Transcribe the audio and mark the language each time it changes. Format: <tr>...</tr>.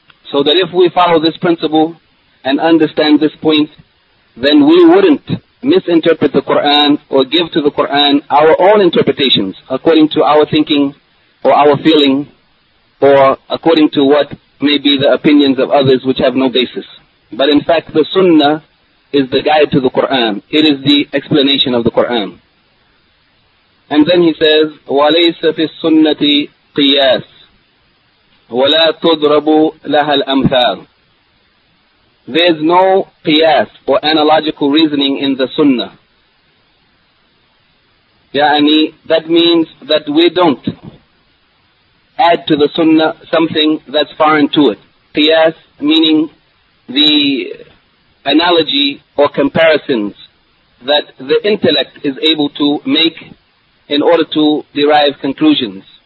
<en>So that if we follow this principle and understand this point, then we wouldn't misinterpret the Qur'an or give to the Qur'an our own interpretations according to our thinking or our feeling or according to what maybe the opinions of others which have no basis. But in fact, the Sunnah is the guide to the Qur'an. It is the explanation of the Qur'an. And then he says,</en> <ar>وَلَيْسَ فِي السُنَّةِ قِيَاسٍ وَلَا تُضْرَبُ لَهَا الْأَمْثَالِ.</ar> <en>There is no qiyas or analogical reasoning in the Sunnah.</en> <ar>يعني,</ar> <en>that means that we don't add to the Sunnah something that's foreign to it. Qiyas meaning the analogy or comparisons that the intellect is able to make in order to derive conclusions.</en>